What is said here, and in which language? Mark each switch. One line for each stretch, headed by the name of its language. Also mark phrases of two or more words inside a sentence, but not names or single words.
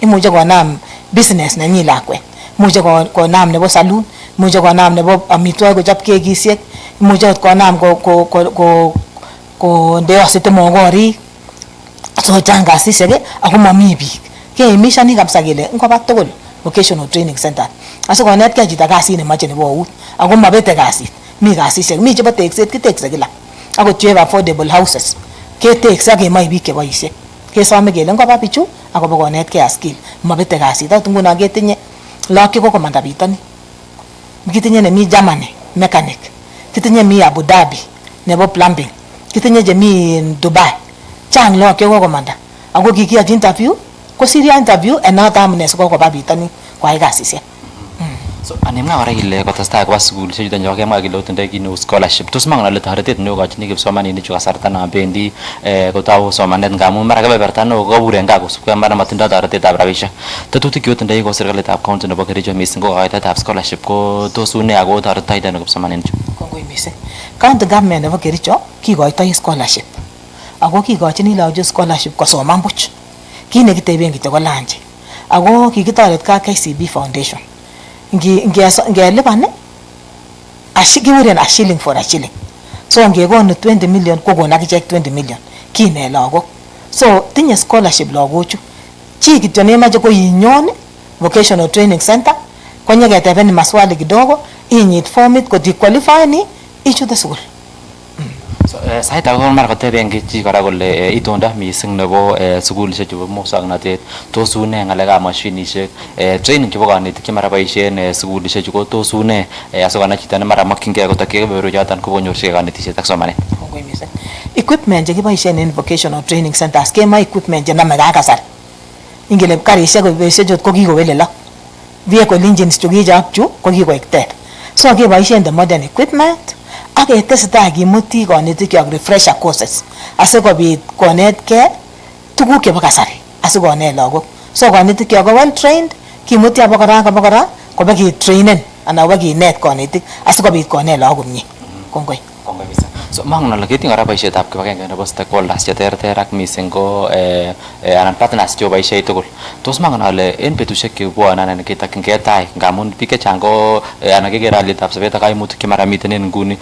Kipsigis: Imuche konam business nenyi lakwet. Muche konam nebo saloon, muche konam nebo amitwogik kochop kekisiek, muche konam konde ositemo korik. So chang kasisiek ako mami biik. Keimishani kabisa kele ngoba tugul
English: vocational training center.
Kipsigis: Asikonetkei chito kasit nemoche nebo eut ako mabete kasit. Mi kasisiek, mi chebo tekset kitekse kila. Akot chebo
English: affordable houses
Kipsigis: ketekse ak kemoe biik cheboisie. Kesome kele ngoba bichu akobo konetkei
English: a skill.
Kipsigis: Mabete kasit. Akot nguno ketinye lagok chekokomanda bitoni. Kitinye nemi Germany mechanic. Kitinye mi Abu Dhabi nebo plumbing. Kitinye chemi Dubai. Chang lagok chekokomanda. Ako kikiyochi interview ko
English: serious interview and not
Kipsigis: amune sikokoba bitoni kwai kasisiek. So anemwa kora ile kotestai koba sukulishek chuton chebo kemwa kele otindoi kit neu scholarship. Tos mangen ale toretet neokochini kipsomaninik chu kasarta non bendi kotou somanet ngamun mara kebeberta neo kokabur en gaa kosubkei mara matindoi toretetab rabisiek. Tetutik chu otindoi ko serikalitab county nebo Kericho mising ko koitoetab scholarship ko tos une ako toretitoi ano kipsomaninik chu? Kongoi mising.
English: County government
Kipsigis: nebo Kericho kikoitoi scholarship. Ako kikochini lagok scholarship kosoman buch. Kit nekiteben kityo ko lunch. Ako kikitoret ka KCB Foundation. Ngelipan kikuren
English: a shilling for a shilling.
Kipsigis: So ngekonu 20 million kokon akichek 20 million. Kine lagok. So tinye scholarship lagochu. Chi kityo nemache ko inyon
English: vocational training center
Kipsigis: konyeketebeni
Swahili: maswali kidogo
Kipsigis: inyit formit kot qualify ni ichute sukul. So sait age mara koteben chi kora kole itonda mising nebo sukulishek chebo muswoknotet tos une ngalekab mashinishek training chebo kanetik che mara boisien sukulishek chu ko tos une asikonai chito ne mara makyingei kotokyi kebeberu choton kokonyorchigei kanetisiet ak somanet. Kongoi mising. Equipment chekiboisien en
English: vocational training centers
Kipsigis: kema equipment chenamegei ak kasari. Ingele karisiek koboisien ko kikowelelok.
English: Vehicle engines
Kipsigis: chu kichop chu ko kikoek ter. So keboisien
English: the modern equipment
Kipsigis: ak ketesetai kimuti konetik ak
English: refresher courses
Kipsigis: asikobit konetkei tuguk chebo kasari asikonet lagok. So konetik ko
English: well trained
Kipsigis: kimuti abokora koba kitrainen anan koba kinet konetik asikobit konet lagok komie. Kongoi. Kongoi mising. So mangen ale ketinye kora boisietab kibagenge nebo stakeholders cheterter ak mising ko anan partners che boisie tugul. Tos mangen ale en betusiek chebwone anan ketokyingei tai ngamun biik chechang ko anan kekere alyetab sobet ak kaimutik che mara miten en nguni.